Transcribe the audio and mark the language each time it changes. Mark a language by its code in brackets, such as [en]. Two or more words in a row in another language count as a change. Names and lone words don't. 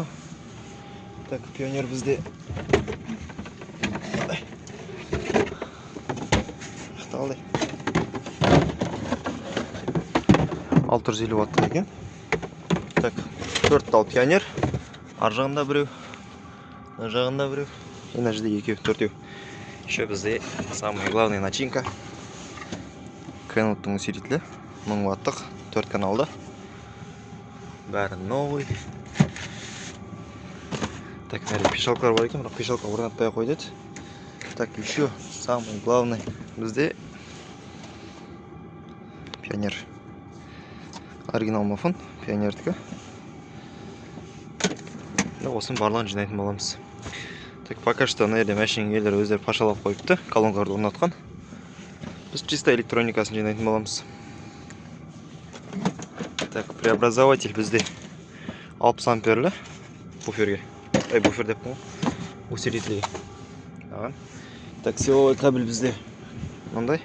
[kk] Так, пионер бізде. Ақталды. 650 ваттық екен. Так, 4 тал пионер. Ар жағында біреу, мына жағында біреу, мына жерде екеу, төртеу. Еще бізде [ru] самая главная начинка. [kk] Kenwoodтың усилителі 1000 ваттық, 4 каналды. Бәрі новый. Так, мына пешалкалар бар екен, бірақ пешалка орнатпай қойды. Так, [ru] еще самый главный [kk] бізде пионер. Оригинал мафон, пионердікі. Осыны барлығын жинайтын боламыз. Так, [ru] пока что на [kk] жерде машина иелері өздері пашалап қойыпты, колонкаларды орнатқан. Біз чисто электроникасын жинайтын боламыз. Так, преобразователь бізде 60 амперлі буферге. Буфер деп қойған. Усилитель. Так, [ru] силовой кабель [kk] бізде мындай.